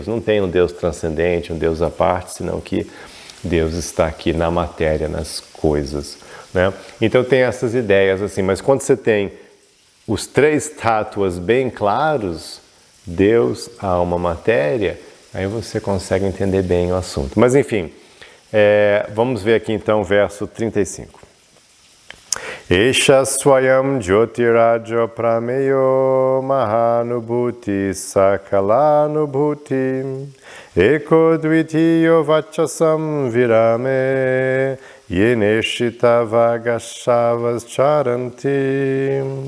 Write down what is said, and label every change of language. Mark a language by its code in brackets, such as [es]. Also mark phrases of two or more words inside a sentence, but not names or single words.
[pt] Não tem um Deus transcendente, um Deus à parte, senão que Deus está aqui na matéria, nas coisas, né? Então tem essas ideias assim, mas quando você tem os 3 tattvas bem claros, Deus, alma, matéria, aí você consegue entender bem o assunto. Mas enfim, vamos ver aqui então o verso 35. [sa] Esha swayam jyotiraja prameyo mahanubhuti sakalanubhuti eko dvitiyo vachasam virame yeneshita vagashavas charanti.